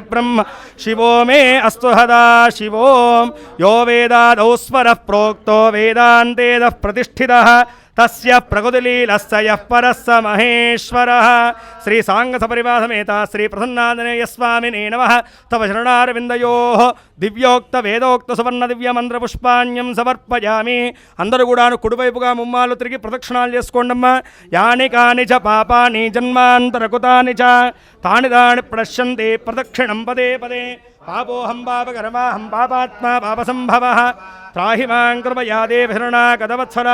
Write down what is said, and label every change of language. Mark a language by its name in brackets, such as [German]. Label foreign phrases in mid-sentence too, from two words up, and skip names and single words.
[Sanskrit] ब्रह्म शिवो मे अस्तु सदा शिवो यो वेदादौ स्वरः प्रोक्तो वेदान्तेदः प्रतिष्ठितः तस्य प्रकृतिलीलस्य यः परः स महेश्वरः श्री सांगसपरिवासमेता श्री प्रसन्नाञ्जनेय स्वामिने नमः तव शरणारविन्दयोः దివ్యోక్త వేదోక్త సువర్ణ దివ్య మంత్ర పుష్పాణ్యం సమర్పయామి. [Telugu] అందరూ కూడాను కుడివైపుగా ముమ్మాలు తిరిగి ప్రదక్షిణాలు చేసుకోండమ్మా. [Sanskrit] యాని కాని చ పాపాని జన్మాంతరకుతాని చ తాని దాని ప్రశ్యంతే ప్రదక్షిణం పదే పదే. పాపోహం పాపకర్మాహం పాపాత్మా పాపసంభవః త్రాహి మాం కృపయా దేవ శరణాగతవత్సల.